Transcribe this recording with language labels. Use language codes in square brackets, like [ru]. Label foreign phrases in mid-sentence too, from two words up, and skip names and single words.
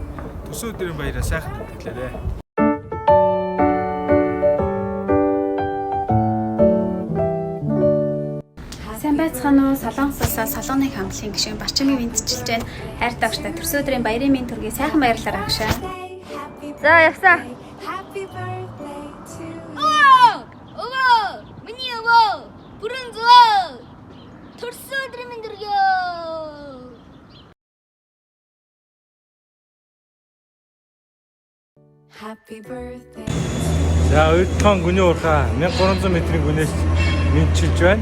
[mn] Төрсөн өдрийн баяраа сайхан тэмдэглээрэй. Сайн байцгаана уу? Солонгосоос Солонгоны хамтлагийн гишүүн Барчмыг мэдчилж байна. Хайртай багштай төрсөн өдрийн баярын мэнд хүргэе. Сайхан баярлалаа агшаа. За явсаа. [en] Happy birthday to you. [mn] Өвөө! Миний өвөө! Бүрэн зөө! Төрсөн өдрийн мэнд хүргэе. [en] Happy birthday. [mn] За Уйдхан гүний уурхаа 1300 метрийн гүнээс мэдчилж байна.